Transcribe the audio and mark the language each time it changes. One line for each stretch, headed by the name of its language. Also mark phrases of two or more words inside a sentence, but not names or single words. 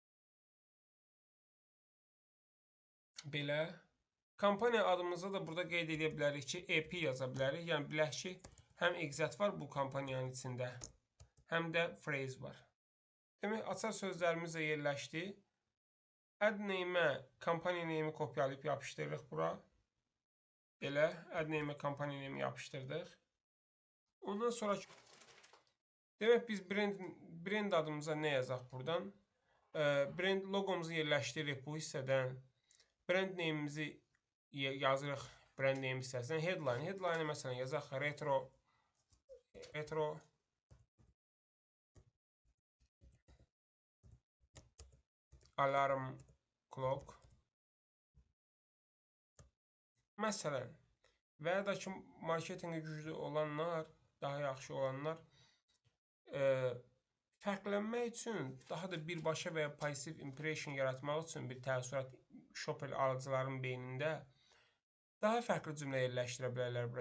Azerbaijani: Belə. Kampaniya adımızda da burada qeyd edə bilərik ki, EP yaza bilərik. Yəni, bilək ki, həm exit var bu kampaniyanın içində, həm də phrase var. Demək, açar sözlərimiz də yerləşdi.
English: Ad name-ə,
Azerbaijani: kampaniya name-i kopyalayıb yapışdırırıq bura. Belə,
English: ad name-ə
Azerbaijani: kampaniya name-i yapışdırdıq. Ondan sonra demək, biz brand adımıza nə yazaq buradan? Brand logomuzu yerləşdiririk bu hissədən.
English: Brand name-imizi
Azerbaijani: yazırıq
English: brand name
Azerbaijani: hissəsindən. Headline-ı məsələn yazaq
English: retro alarm clock.
Azerbaijani: Məsələn, və ya da ki, marketinqi güclü olanlar, daha yaxşı olanlar fərqlənmək üçün, daha da birbaşa və ya pozitiv impression yaratmaq üçün bir təəssürat shopper alıcıların beynində daha fərqli cümlə yerləşdirə bilərlər bura.